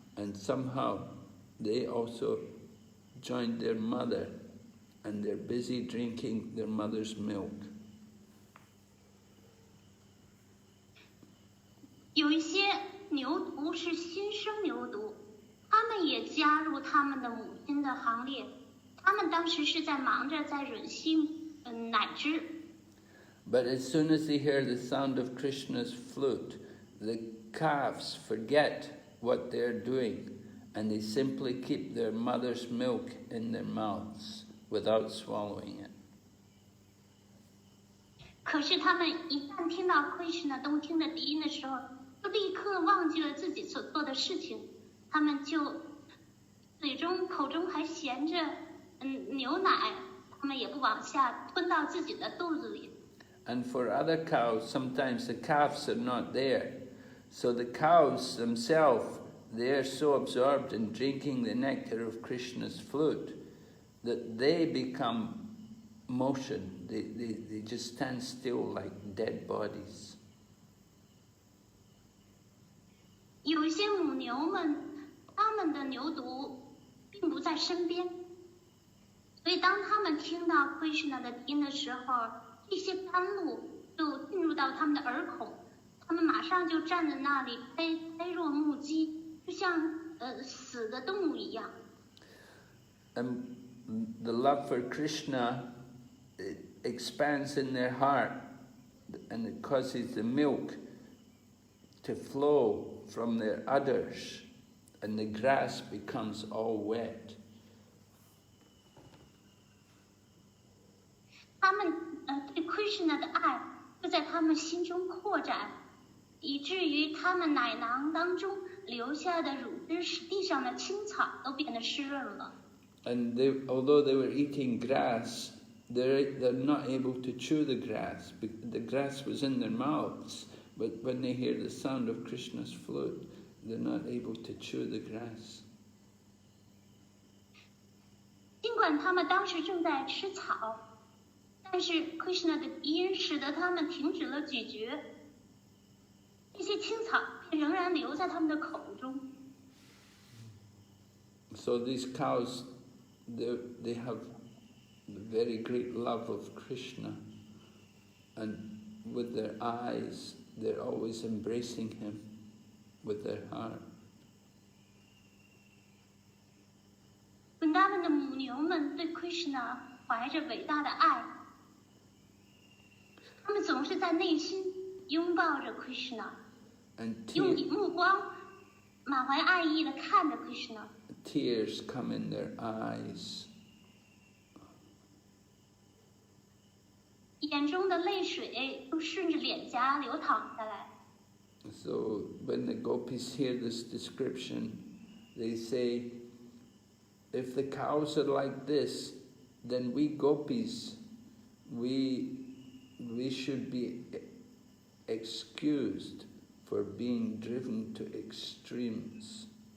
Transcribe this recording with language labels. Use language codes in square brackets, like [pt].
[en] and somehow they also joined their mother, and they're busy drinking their mother's milk. [zh] 有一些牛犊是新生牛犊，他们也加入他们的母亲的行列。他们当时是在忙着在吮吸奶汁。 [en] But as soon as they hear the sound of Krishna's flute, the calves forget what they're doing, and they simply keep their mother's milk in their mouths without swallowing it. [zh] 可是他们一旦听到 Krishna 动听的笛音的时候，就立刻忘记了自己所做的事情，他们就口中还衔着牛奶，他们也不往下吞到自己的肚子里。 [en] And for other cows, sometimes the calves are not there. So the cows themselves, they're so absorbed in drinking the nectar of Krishna's flute that they become motion. They just stand still like dead bodies. [zh] 有一些母牛们，他们的牛犊并不在身边，所以当他们听到 Krishna 的音的时候，这些甘露就进入到他们的耳孔，他们马上就站在那里呆若木鸡，就像死的动物一样。 [en] And the love for Krishna, it expands in their heart, and it causes the milk to flow from their udders, and the grass becomes all wet. [zh] 他们对 Krishna 的爱就在他们心中扩展，以至于他们奶囊当中留下的乳汁使地上的青草都变得湿润了。 [en] And although they were eating grass, they're not able to chew the grass. The grass was in their mouths, but when they hear the sound of Krishna's flute, they're not able to chew the grass. [zh] 尽管他们当时正在吃草，但是 Krishna 的音使得他们停止了咀嚼，这些青草仍然留在他们的口中。 [en] So these cows, they have very great love of Krishna, and with their eyes, they're always embracing him with their heart. [zh] 温达们的母牛们对 Krishna 怀着伟大的爱，他们总是在内心拥抱着 Krishna， 用目光满怀爱意地看着 Krishna。 [en] Tears come in their eyes. [zh] 眼中的泪水都顺着脸颊流淌下来。 [en] So when the gopis hear this description, they say, if the cows are like this, then we gopis, we should be excused for being driven to extremes.